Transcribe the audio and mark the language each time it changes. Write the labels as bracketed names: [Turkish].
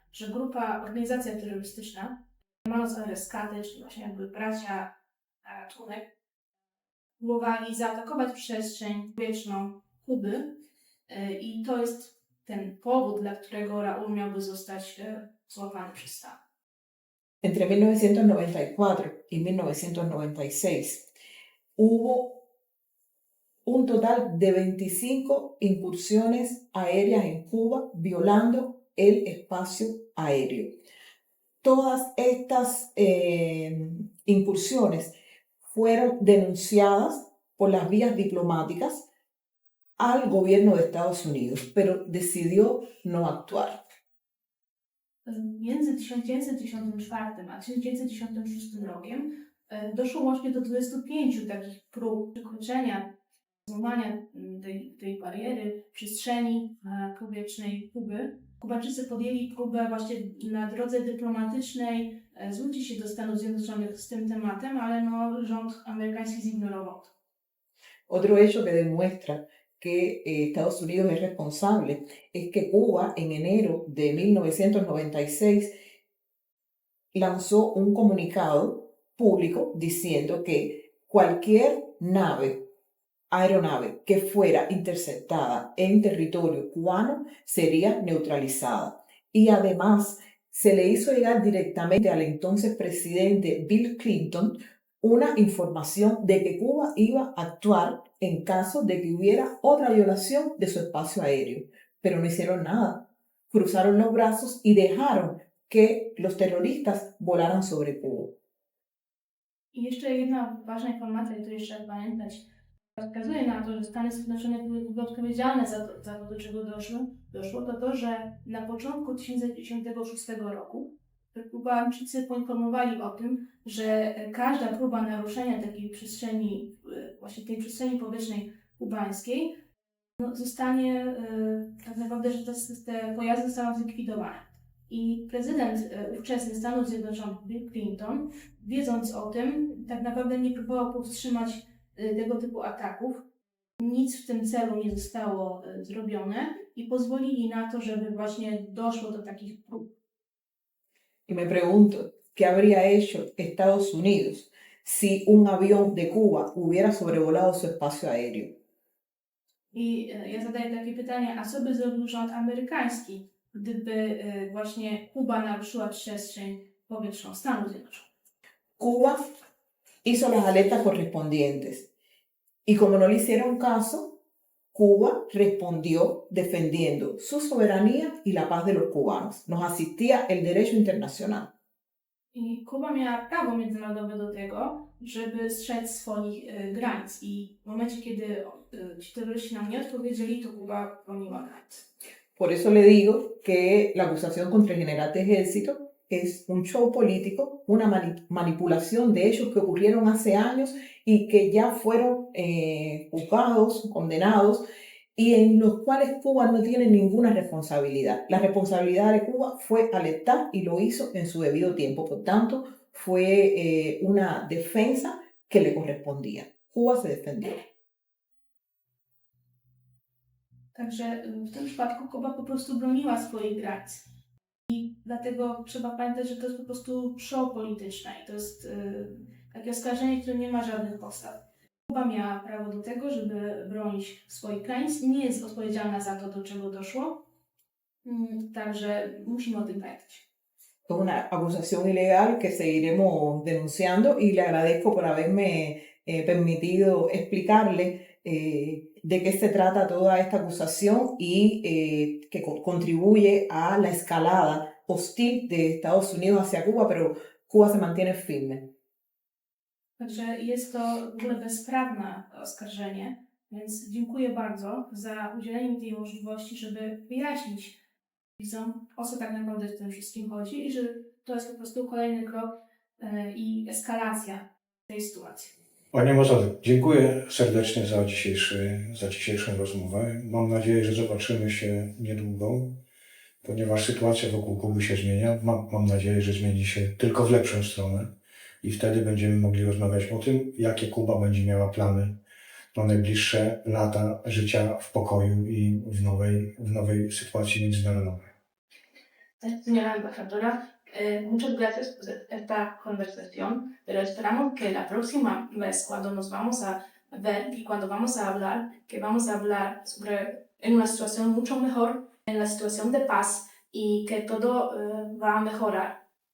[Polish] Że organizacja terrorystyczna, Hermanos al Rescate, czyli właśnie jakby bracia członek, próbowali zaatakować przestrzeń powietrzną Kuby i to jest ten powód, dla którego Raúl miałby zostać złapany przez Stany. [Spanish] Entre 1994 y 1996 hubo un total de 25 incursiones aéreas en Cuba violando el espacio aéreo. Todas estas incursiones fueron denunciadas por las vías diplomáticas al gobierno de Estados Unidos, pero decidió no actuar. [Polish] Między 1994 a 1996 rokiem doszło łącznie do 25 takich prób przekroczenia, złamania tej bariery przestrzeni powietrznej Kuby. Kubańczycy podjęli próbę właśnie na drodze dyplomatycznej zwrócić się do Stanów Zjednoczonych z tym tematem, ale no, rząd amerykański zignorował to. [Spanish] Otro hecho que demuestra que Estados Unidos es responsable es que Cuba en enero de 1996 lanzó un comunicado público diciendo que cualquier aeronave que fuera interceptada en territorio cubano sería neutralizada. Y además se le hizo llegar directamente al entonces presidente Bill Clinton una información de que Cuba iba a actuar en caso de que hubiera otra violación de su espacio aéreo. Pero no hicieron nada. Cruzaron los brazos y dejaron que los terroristas volaran sobre Cuba. [Polish] I jeszcze jedna ważna informacja, którą jeszcze trzeba pamiętać, wskazuje na to, że Stany Zjednoczone były odpowiedzialne za to, do czego doszło, to to, że na początku 1996 roku Kubańczycy poinformowali o tym, że każda próba naruszenia takiej przestrzeni, właśnie tej przestrzeni powietrznej kubańskiej, no, zostanie tak naprawdę, że te pojazdy zostaną zlikwidowane. I prezydent ówczesny Stanów Zjednoczonych, Bill Clinton, wiedząc o tym, tak naprawdę nie próbował powstrzymać tego typu ataków. Nic w tym celu nie zostało zrobione i pozwolili na to, żeby właśnie doszło do takich prób. [Spanish] Y me pregunto, ¿qué habría hecho Estados Unidos si un avión de Cuba hubiera sobrevolado su espacio aéreo? [Polish] I ja zadaję takie pytanie, a co by zrobił rząd amerykański, gdyby właśnie Kuba naruszyła przestrzeń powietrzną Stanów Zjednoczonych? [Spanish] Cuba hizo las alertas correspondientes y como no le hicieron caso, Cuba respondió defendiendo su soberanía y la paz de los cubanos. Nos asistía el derecho internacional. [Polish] I Kuba miała prawo międzynarodowe do tego, żeby strzec swoich granic. I w momencie, kiedy ci terroryści nam nie odpowiedzieli, to Kuba broniła granic. [Spanish] Por eso le digo que la acusación contra el general de ejército es un show político, una manipulación de hechos que ocurrieron hace años y que ya fueron juzgados, condenados, y en los cuales Cuba no tiene ninguna responsabilidad. La responsabilidad de Cuba fue alertar y lo hizo en su debido tiempo. Por tanto, fue una defensa que le correspondía. Cuba se defendió. [Polish] Także w tym przypadku Kuba po prostu broniła swoich granic. I dlatego trzeba pamiętać, że to jest po prostu show polityczne i to jest takie oskarżenie, które nie ma żadnych podstaw. Kuba miała prawo do tego, żeby bronić swoich granic i nie jest odpowiedzialna za to, do czego doszło. Także musimy o tym pamiętać. [Spanish] Es una acusación ilegal que seguiremos denunciando y le agradezco por haberme permitido explicarle de qué se trata toda esta acusación y que contribuye a la escalada hostil de Estados Unidos hacia Cuba, pero Cuba se mantiene firme. [Polish] Także jest to w ogóle bezprawne oskarżenie, więc dziękuję bardzo za udzielenie mi tej możliwości, żeby wyjaśnić widzom, o co tak naprawdę w tym wszystkim chodzi i że to jest po prostu kolejny krok i eskalacja tej sytuacji. Panie ambasador, dziękuję serdecznie za dzisiejszą rozmowę. Mam nadzieję, że zobaczymy się niedługo, ponieważ sytuacja wokół Kuby się zmienia. Mam nadzieję, że zmieni się tylko w lepszą stronę i wtedy będziemy mogli rozmawiać o tym, jakie Kuba będzie miała plany na najbliższe lata życia w pokoju i w nowej sytuacji międzynarodowej. [Spanish] Señora embajadora, muchas gracias por esta conversación, pero esperamos que la próxima vez cuando nos vamos a ver y cuando vamos a hablar, que vamos a hablar sobre en una situación mucho mejor, en la situación de paz y que todo va a mejorar.